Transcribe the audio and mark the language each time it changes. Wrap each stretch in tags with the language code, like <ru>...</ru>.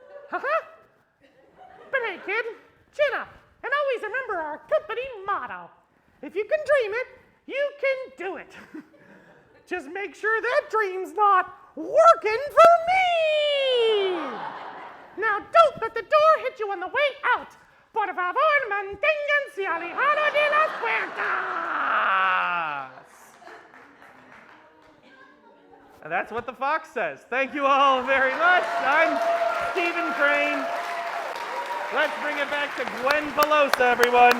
<en>But hey, kid, chin up. And always remember our company motto. If you can dream it, you can do it. Just make sure that dream's not working for me! Now don't let the door hit you on the way out.</en> <es>Por favor, manténganse alejado de las puertas.</es> <en>And that's what the fox says. Thank you all very much. I'm Stephen Crane. Let's bring it back to Gwen Pelosa, everyone.</en>